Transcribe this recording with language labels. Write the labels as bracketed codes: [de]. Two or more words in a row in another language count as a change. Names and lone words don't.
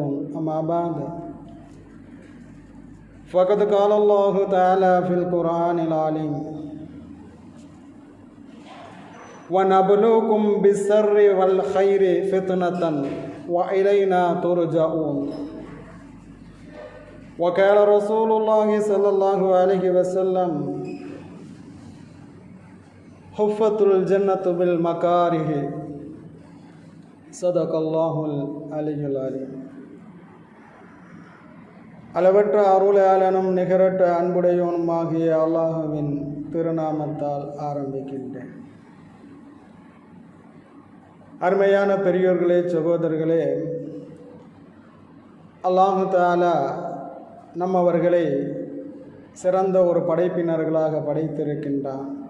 [ar] أما بعد فقد قال الله تعالى في القرآن العليم وَنَبْلُوكُمْ بِالشَّرِّ وَالْخَيْرِ فِتْنَةً وَإِلَيْنَا تُرْجَعُونَ. وقال رسول الله صلى الله عليه وسلم حفت الجنة بالمكاره. صدق الله العلي العليم. [ta] அளவற்ற அருளாளனும் நிகரற்ற அன்புடையவனுமாகிய அல்லாஹுவின் திருநாமத்தால் ஆரம்பிக்கின்றேன். அருமையான பெரியோர்களே, சகோதரர்களே, [ar] الله تعالى [ta] நம்மவர்களை சிறந்த ஒரு படைப்பினர்களாக படைத்திருக்கின்றான்.